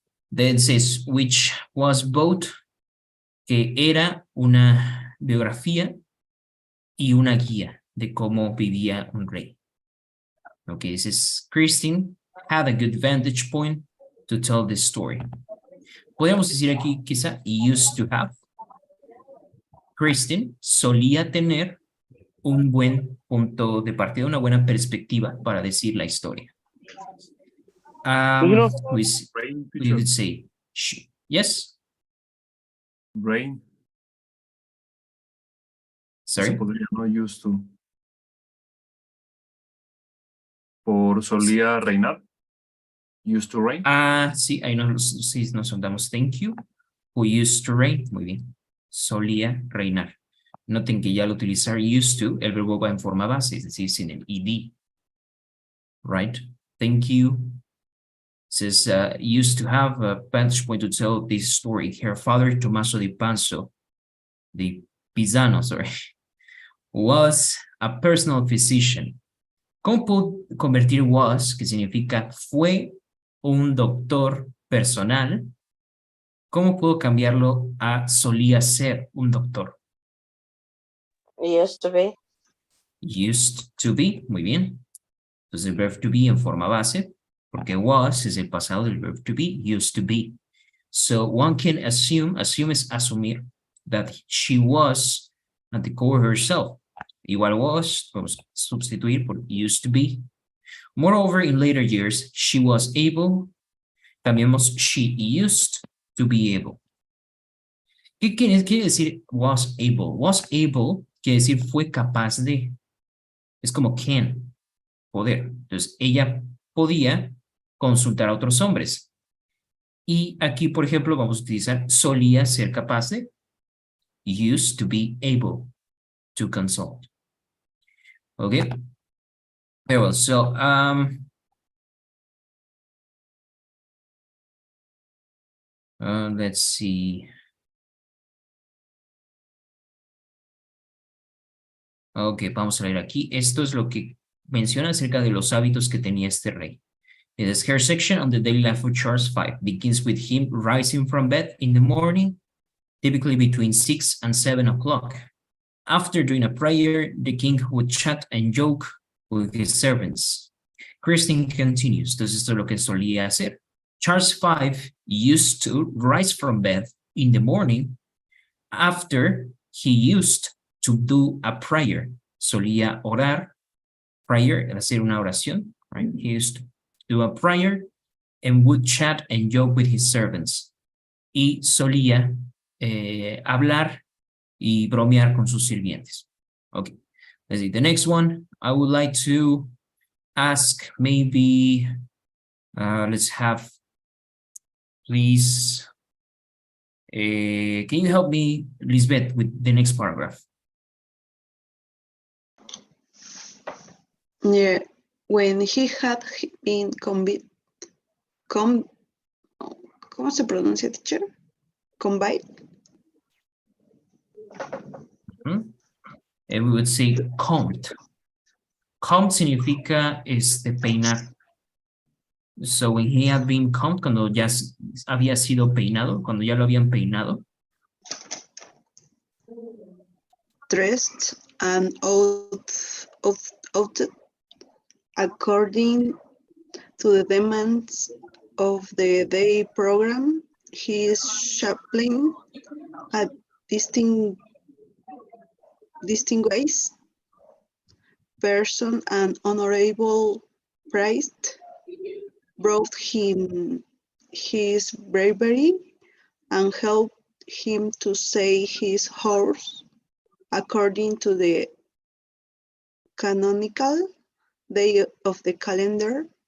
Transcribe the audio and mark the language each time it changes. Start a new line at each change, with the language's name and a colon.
English: Then says, which was both,
Spanish: que era una biografía y una guía de cómo vivía un rey.
English: Okay, this is Christine had a good vantage point to tell this story.
Spanish: Podríamos decir aquí quizá used to have. Christine solía tener un buen punto de partida, una buena perspectiva para decir la historia.
English: We would say, yes? Brain. Sorry?
Spanish: Se podría, no used to. Por solía reinar.
English: Used to reign.
Spanish: Sí, ahí sí nos soltamos.
English: Thank you. who used to reign.
Spanish: Muy bien. Solía reinar. Noten que ya al utilizar used to, el verbo va en forma base, es decir, sin el ed.
English: Right? Thank you. Says, used to have a vantage point to tell this story. Her father, Tommaso di Pisano, sorry, was a personal physician.
Spanish: ¿Cómo puedo convertir was, que significa fue un doctor personal? ¿Cómo puedo cambiarlo a solía ser un doctor?
English: Used to be.
Spanish: Used to be, muy bien. Entonces el verb to be en forma base, porque was es el pasado del verb to be, used to be.
English: So one can assume
Spanish: es asumir,
English: that she was at the core herself.
Spanish: Igual was, vamos a sustituir por used to be.
English: Moreover, in later years, she was able,
Spanish: cambiamos
English: she used to be able.
Spanish: ¿Qué quiere decir was able? Was able quiere decir fue capaz de. Es como can, poder. Entonces, ella podía consultar a otros hombres. Y aquí, por ejemplo, vamos a utilizar solía ser capaz de.
English: Used to be able to consult. Okay? Very well. So, let's see.
Spanish: Ok, vamos a leer aquí. Esto es lo que menciona acerca de los hábitos que tenía este rey.
English: It is her section on the daily life of Charles V begins with him rising from bed in the morning, typically between 6 and 7 o'clock. After doing a prayer, the king would chat and joke with his servants. Christine continues.
Spanish: Entonces, esto es lo que solía hacer.
English: Charles V used to rise from bed in the morning after he used to do a prayer.
Spanish: Solía orar, prayer, hacer una oración, right?
English: He used to do a prayer and would chat and joke with his servants.
Spanish: Y solía hablar y bromear con sus sirvientes.
English: Okay, let's see. The next one, I would like to ask maybe, let's have, please, can you help me, Lisbeth, with the next paragraph? Yeah, when he had been convicted,
Spanish: ¿cómo se pronuncia,
English: teacher? Combined? And we would say combed.
Spanish: Combed significa peinar.
English: So when he had been combed,
Spanish: cuando ya había sido peinado, cuando ya lo habían peinado.
English: Dressed and outed according to the demands of the day program. He is chaplain at distinguished person and honorable priest brought him his bravery and helped him to say his horse according to the canonical day of the calendar.